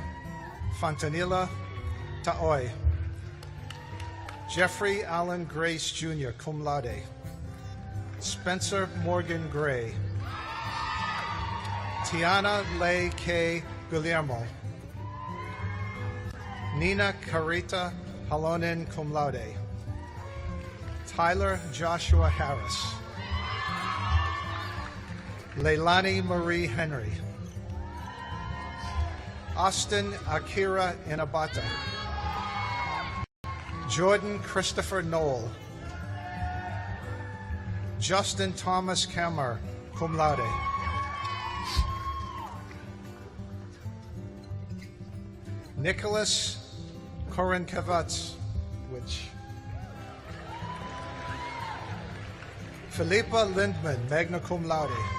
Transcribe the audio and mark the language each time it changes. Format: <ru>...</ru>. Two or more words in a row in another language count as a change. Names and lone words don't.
<en>Fontanilla Taoy. Jeffrey Allen Grace Jr.,</en> <la>cum laude.</la> <en>Spencer Morgan Gray. Tiana Leigh K. Guillermo. Nina Carita Halonen,</en> <la>cum laude.</la> <en>Tyler Joshua Harris. Leilani Marie Henry. Austin Akira Inabata. Jordan Christopher Knoll. Justin Thomas Kammer,</en> <la>cum laude.</la> <en>Nicholas Korenkevats, Philippa Lindman,</en> <la>magna cum laude.</la>